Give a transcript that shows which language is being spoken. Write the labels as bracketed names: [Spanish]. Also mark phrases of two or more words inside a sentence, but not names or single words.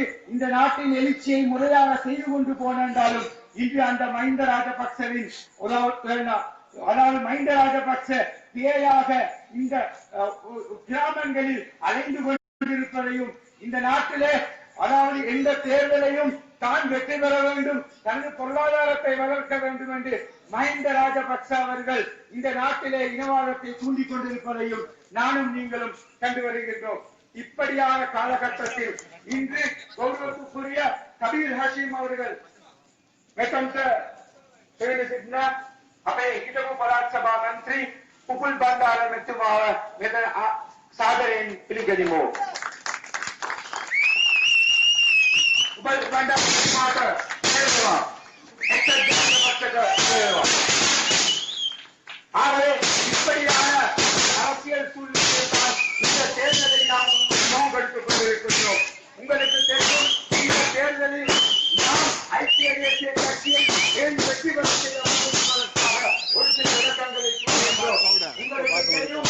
[Tamil] இந்த நாட்டின் எழுச்சியை முறையாக செய்து கொண்டு போனாலும் இன்று அந்த மஹிந்த ராஜபக்சவின் அதாவது மஹிந்த ராஜபக்ச பேயாக இந்த கிராமங்களில் அலைந்து கொண்டிருப்பதையும் இந்த நாட்டிலே அதாவது எந்த தேர்தலையும் தான் வெற்றி பெற வேண்டும் தனது பொருளாதாரத்தை வளர்க்க வேண்டும் என்று மஹிந்த ராஜபக்ச அவர்கள் இந்த நாட்டிலே இனவாதத்தை தூண்டிக் கொண்டிருப்பதையும் நானும் நீங்களும் கண்டு வருகின்றோம். இப்படியான காலகட்டத்தில் இன்று கௌரவத்துக்குரிய கபீர் ஹஷீம் அவர்கள் [Sinhala] අපේ හිටපු පළාත් සභා මන්ත්‍රී උපුල් බණ්ඩාර මැතිතුමාව මෙතන සාදරයෙන් පිළිගනිමු. උපුල් බණ්ඩාර මැතිතුමාට එක්සත් ජනාධිපතික [Tamil] ஆகவே இப்படியான அரசியல் சூழ்நிலையை இந்த தேர்தலை நாம் முன்னெடுத்துக் கொண்டிருக்கிறோம். உங்களுக்கு தெரியும் இந்த தேர்தலில் நாம் ஐக்கிய தேசிய கட்சியை ஏன் வெற்றி பெற செய்ய ஒரு சில விளக்கங்களை உங்களுக்கு தெரியும்.